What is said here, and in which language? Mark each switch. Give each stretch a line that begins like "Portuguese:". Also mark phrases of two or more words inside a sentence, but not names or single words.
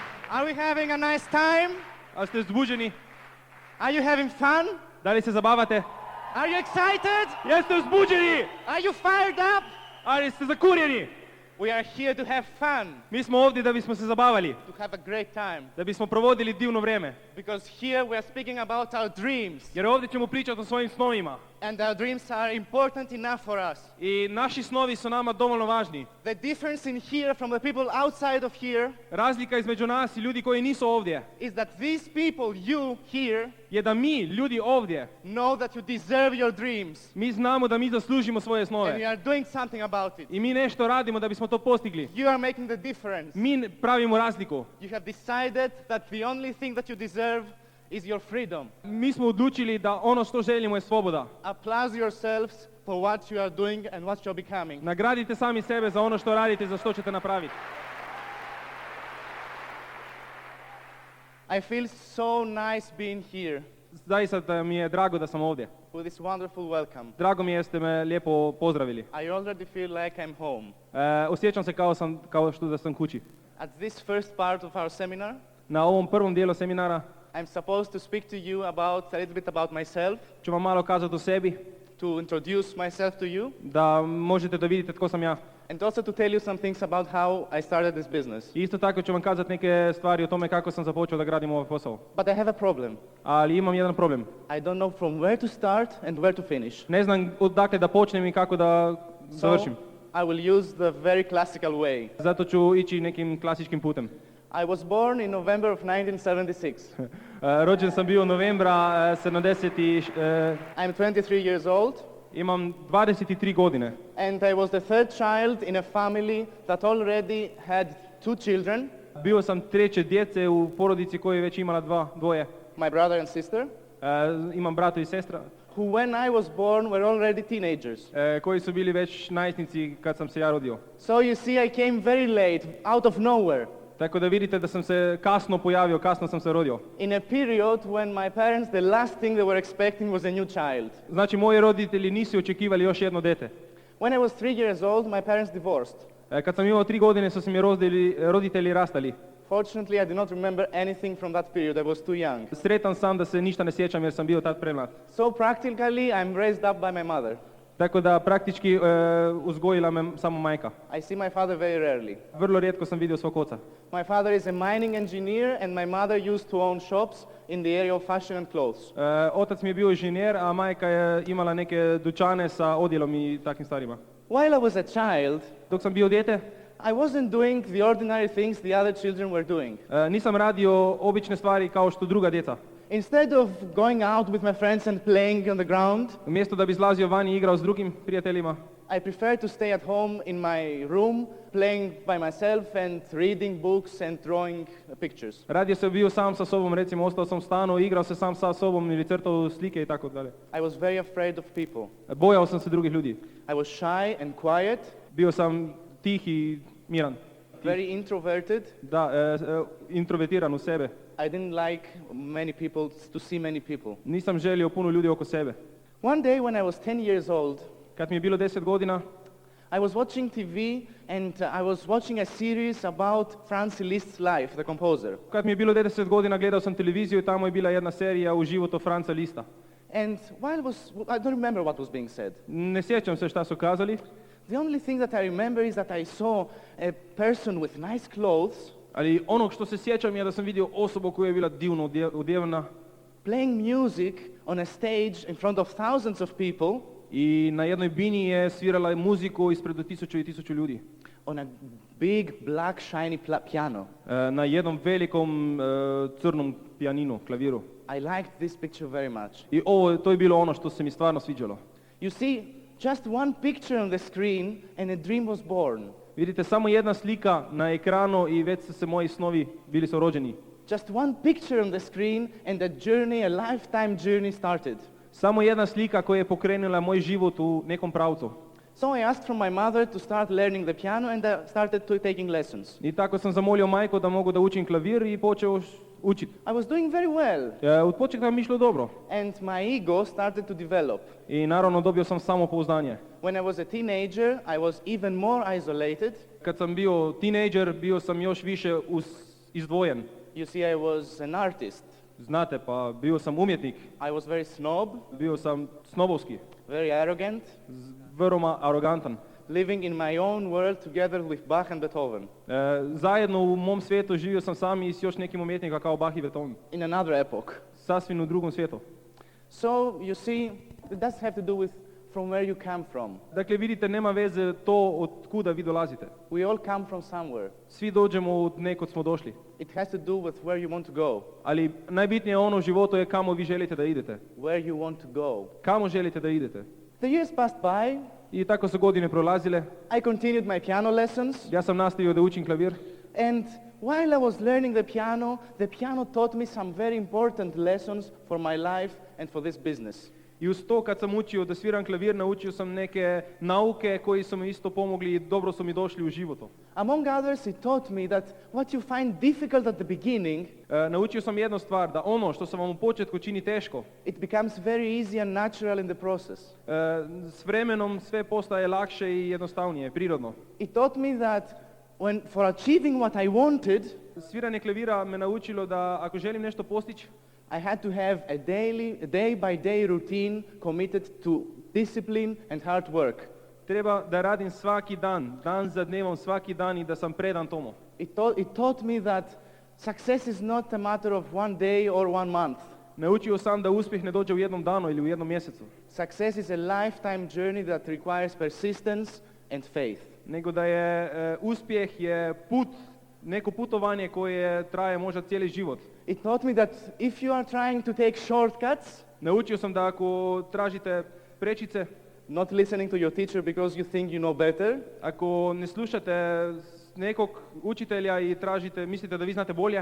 English: Are we having a nice time?
Croatian: A ste uzbuđeni?
English: Are you having fun?
Croatian: Da li se zabavate?
English: Are you excited?
Croatian: Jeste uzbuđeni?
English: Are you fired up?
Croatian: Ali ste zakurjeni?
English: We are here to have fun,
Croatian: Mi smo ovdje da bismo se zabavali,
English: to have a great time.
Croatian: da bismo provodili divno vrijeme.
English: Because here we are speaking about our dreams.
Croatian: Jer ovdje ćemo pričati o svojim snovima.
English: And our dreams are important enough for us.
Croatian: I naši snovi su nama dovoljno važni.
English: The difference in here from the people outside of here
Croatian: Razlika između nas i ljudi koji nisu ovdje
English: is that these people, you here,
Croatian: je da mi, ljudi ovdje,
English: know that you deserve your dreams.
Croatian: mi znamo da mi zaslužimo svoje
English: And we
Croatian: snove.
English: are doing something about it.
Croatian: I mi nešto radimo da bismo to postigli.
English: You are making the difference.
Croatian: Mi pravimo razliku.
English: You have decided that the only thing that you deserve is your freedom.
Croatian: Mi smo odlučili da ono što želimo je sloboda.
English: Applaud yourselves for what you are doing and what you're becoming.
Croatian: Nagradite sami sebe za ono što radite, za što ćete napraviti.
English: I feel so nice being here
Croatian: Zaista mi je drago da sam ovdje.
English: with this wonderful welcome.
Croatian: Drago mi je ste me lijepo pozdravili.
English: I already feel like I'm home.
Croatian: Osjećam se kao što da sam kući.
English: At this first part of our seminar,
Croatian: Na ovom prvom dijelu seminara
English: I'm supposed to speak to you about a little bit about myself,
Croatian: ću vam malo kazati o sebi,
English: to introduce myself to you,
Croatian: da možete da vidite tko sam ja.
English: and also to tell you some things about how I started this business.
Croatian: I isto tako ću vam kazati neke stvari o tome kako sam započeo da gradim ovaj posao.
English: But I have a problem.
Croatian: Ali imam jedan problem.
English: I don't know from where to start and where to finish.
Croatian: Ne znam odakle da počnem i kako da završim.
English: I will use the very classical way.
Croatian: Zato ću ići nekim klasičkim putem.
English: I was born in November of 1976.
Croatian: Rođen sam bio novembra 70
English: I'm 23 years old,
Croatian: imam 23 godine.
English: and I was the third child in a family that already had two children,
Croatian: Bio sam treće djece u porodici koja je već imala dvoje.
English: my brother and sister,
Croatian: Imam brata i sestra
English: who when I was born were already teenagers.
Croatian: koji su bili već najstnici kad sam se ja rodio.
English: So you see, I came very late, out of nowhere,
Croatian: Tako da vidite da sam se kasno pojavio, kasno sam se rodio.
English: in a period when my parents, the last thing they were expecting was a new child.
Croatian: Znači moji roditelji nisu očekivali još jedno dete.
English: When I was 3 years old, my parents divorced.
Croatian: Kad sam imao 3 godine su se mi roditelji rastali.
English: Fortunately, I do not remember anything from that period. I was too young.
Croatian: Sretan sam da se ništa ne sjećam jer sam bio tad premlad.
English: So practically, I'm raised up by my mother.
Croatian: Tako da praktički uzgojila me samo majka.
English: I see my father very rarely.
Croatian: Vrlo rijetko sam vidio svog oca.
English: My father is a mining engineer, and my mother used to own shops in the area of fashion and clothes.
Croatian: Otac mi je bio inženjer, a majka je imala neke dućane sa odjelom i takvim stvarima.
English: While I was a child,
Croatian: Dok sam bio dijete,
English: I wasn't doing the ordinary things the other children were doing.
Croatian: nisam radio obične stvari kao što druga djeca.
English: Instead of going out with my friends and playing on the ground,
Croatian: Umjesto da bi izlazio van i igrao s drugim prijateljima,
English: I preferred to stay at home in my room, playing by myself and reading books and drawing pictures.
Croatian: radio sam bio sam sa sobom, recimo ostao sam u stanu, igrao se sam sa sobom ili crtao slike i tako dalje.
English: I was very afraid of people.
Croatian: Bojao sam se drugih ljudi.
English: I was shy and quiet,
Croatian: Bio sam tih i miran.
English: very introverted.
Croatian: Da, introvertiran u sebe.
English: I didn't like to see many people.
Croatian: Nisam želio puno ljudi oko sebe.
English: One day when I was 10 years old,
Croatian: Kad mi je bilo 10 godina,
English: I was watching TV and I was watching a series about Franz Liszt's life, the composer.
Croatian: kad mi je bilo 10 godina gledao sam televiziju i tamo je bila jedna serija u životu Franza Liszta.
English: And I don't remember what was being said.
Croatian: Ne sjećam se šta su kazali,
English: The only thing that I remember is that I saw a person with nice clothes
Croatian: ali ono što se sjećam je da sam vidio osobu koja je bila divno odjevena
English: playing music on a stage in front of thousands of people
Croatian: i na jednoj bini je svirala muziku ispred 1000 i 1000 ljudi.
English: on a big black shiny piano.
Croatian: Na jednom velikom crnom pijaninu, klaviru.
English: I liked this picture very much.
Croatian: I to je bilo ono što se mi stvarno sviđalo.
English: You see, just one picture on the screen and a dream was born.
Croatian: Vidite, samo jedna slika na ekranu i već su se moji snovi bili su rođeni.
English: Just one picture on the screen and a journey, a lifetime journey started.
Croatian: Samo jedna slika koja je pokrenula moj život u nekom pravcu.
English: So I asked from my mother to start learning the piano and I started taking lessons.
Croatian: I tako sam zamolio majku da mogu da učim klavir i počeo učiti.
English: I was doing very well
Croatian: Od početka mi išlo dobro.
English: and my ego started to develop.
Croatian: I naravno dobio sam samopouzdanje.
English: When I was a teenager, I was even more isolated
Croatian: Kad sam bio tinejdžer, bio sam još više izdvojen.
English: You see, I was an artist.
Croatian: Znate, pa bio sam umjetnik,
English: I was very snob,
Croatian: bio sam snobovski,
English: very arrogant,
Croatian: veoma arogantan.
English: living in my own world together with Bach and Beethoven.
Croatian: Zajedno u mom svijetu živio sam sam i s još nekim umjetnika kao Bach i Beethoven.
English: In another epoch.
Croatian: Sasvim u drugom svijetu.
English: So, you see, it does have to do with from where you come from.
Croatian: Dakle, vidite, nema veze to od kuda vi dolazite.
English: We all come from somewhere.
Croatian: Svi dođemo od nekud smo došli.
English: It has to do with where you want to go.
Croatian: Ali najbitnije ono u životu je kamo vi želite da idete.
English: Where you want to go.
Croatian: Kamo želite da idete.
English: The years passed by.
Croatian: I tako su godine prolazile.
English: I continued my piano lessons.
Croatian: Ja sam nastavio da učim klavir.
English: And while I was learning the piano taught me some very important lessons for my life and for this business.
Croatian: I uz to kad sam učio da sviram klavir, naučio sam neke nauke koji su mi isto pomogli i dobro su mi došli u životu.
English: Among others, it taught me that what you find difficult at the beginning,
Croatian: naučio sam jednu stvar, da ono što sam vam u početku čini teško,
English: it becomes very easy and natural in the process.
Croatian: S vremenom sve postaje lakše i jednostavnije, prirodno.
English: It taught me that for achieving what I wanted,
Croatian: Sviranje klavira me naučilo da ako želim nešto postići,
English: I had to have a day by day routine committed to discipline and hard work.
Croatian: Treba da radim svaki dan, dan za dnevom, svaki dan i da sam predan tomu.
English: It taught me that success is not a matter of one day or one month.
Croatian: Naučio sam da uspjeh ne dođe u jednom danu ili u jednom mjesecu.
English: Success is a lifetime journey that requires persistence and faith.
Croatian: Nego da je uspjeh je put, neko putovanje koje traje možda cijeli život.
English: It taught me that if you are trying to take shortcuts,
Croatian: naučio sam da ako tražite prečice,
English: not listening to your teacher because you think you know better,
Croatian: ako ne slušate nekog učitelja i mislite da vi znate bolje,